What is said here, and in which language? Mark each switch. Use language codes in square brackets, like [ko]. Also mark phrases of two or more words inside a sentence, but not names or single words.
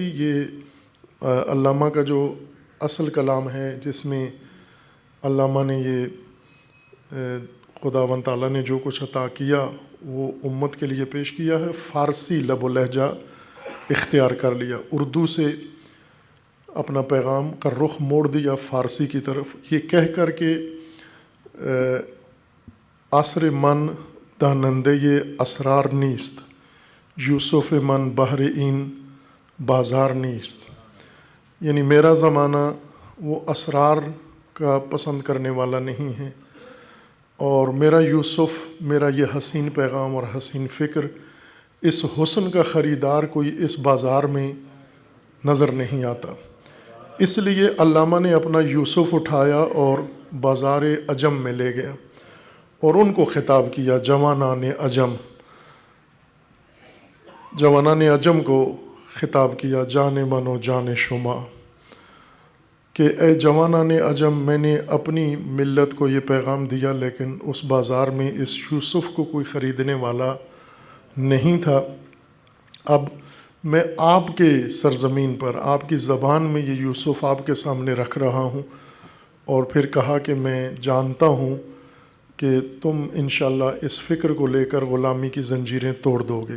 [ur] یہ علامہ کا جو اصل کلام ہے جس میں علامہ نے یہ خداوند تعالیٰ نے جو کچھ عطا کیا وہ امت کے لیے پیش کیا ہے، فارسی لب و لہجہ اختیار کر لیا، اردو سے اپنا پیغام کا رخ موڑ دیا فارسی کی طرف، یہ کہہ کر کہ [fa] عصر من داننده اسرار نیست، یوسف من بحر این بازار نیست، [ur] یعنی میرا زمانہ وہ اسرار کا پسند کرنے والا نہیں ہے، اور میرا یوسف، میرا یہ حسین پیغام اور حسین فکر، اس حسن کا خریدار کوئی اس بازار میں نظر نہیں آتا۔ اس لیے علامہ نے اپنا یوسف اٹھایا اور بازار عجم میں لے گیا اور ان کو خطاب کیا، جوانان عجم، جوانان عجم کو خطاب کیا، [fa] جان من و جان شما، [ur] کہ اے جوانان عجم، میں نے اپنی ملت کو یہ پیغام دیا، لیکن اس بازار میں اس یوسف کو کوئی خریدنے والا نہیں تھا۔ اب میں آپ کے سرزمین پر، آپ کی زبان میں یہ یوسف آپ کے سامنے رکھ رہا ہوں، اور پھر کہا کہ میں جانتا ہوں کہ تم انشاءاللہ اس فکر کو لے کر غلامی کی زنجیریں توڑ دو گے۔